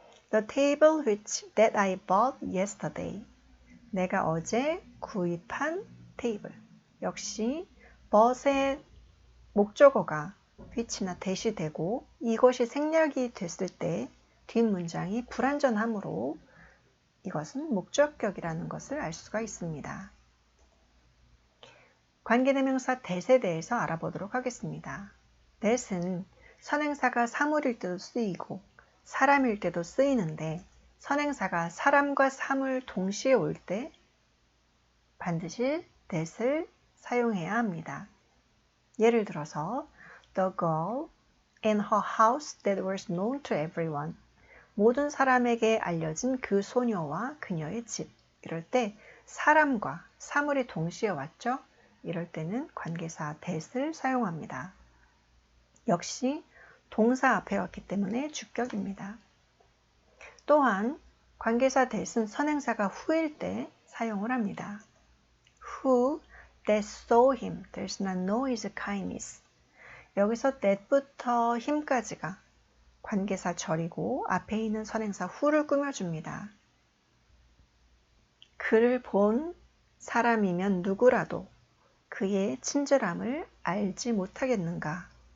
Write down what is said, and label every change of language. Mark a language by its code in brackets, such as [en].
[en] The table which that I bought yesterday. [ko] 내가 어제 구입한 테이블. 역시 bought의 목적어가 which나 that이 되고 이것이 생략이 됐을 때 뒷문장이 불완전하므로 이것은 목적격이라는 것을 알 수가 있습니다. 관계대명사 that에 대해서 알아보도록 하겠습니다. that은 선행사가 사물일 때도 쓰이고 사람일 때도 쓰이는데 선행사가 사람과 사물 동시에 올 때 반드시 that을 사용해야 합니다. 예를 들어서 [en] The girl in her house that was known to everyone. [ko] 모든 사람에게 알려진 그 소녀와 그녀의 집. 이럴 때 사람과 사물이 동시에 왔죠? 이럴 때는 관계사 that을 사용합니다. 역시 동사 앞에 왔기 때문에 주격입니다. 또한 관계사 that은 선행사가 who일 때 사용을 합니다. [en] Who that saw him does not know his kindness. [ko] 여기서 that부터 him까지가 관계사 절이고 앞에 있는 선행사 who를 꾸며줍니다. 그를 본 사람이면 누구라도 그의 친절함을 알지 못하겠는가.